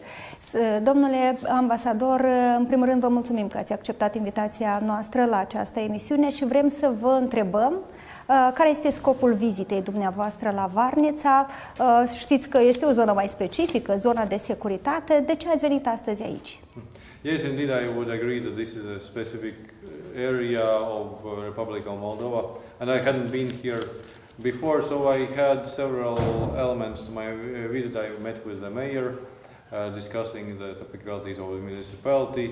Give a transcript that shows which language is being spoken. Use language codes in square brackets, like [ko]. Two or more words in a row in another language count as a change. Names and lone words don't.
[ro] Domnule ambasador, în primul rând vă mulțumim că ați acceptat invitația noastră la această emisiune și vrem să vă întrebăm care este scopul vizitei dumneavoastră la Varnița. Știți că este o zonă mai specifică, zona de securitate. De ce ați venit astăzi aici? [en] Yes, indeed, I would agree that this is a specific area of Republicii Moldova, and I hadn't been here before, so I had several elements to my visit. I met with the mayor, discussing the typicalities of the municipality.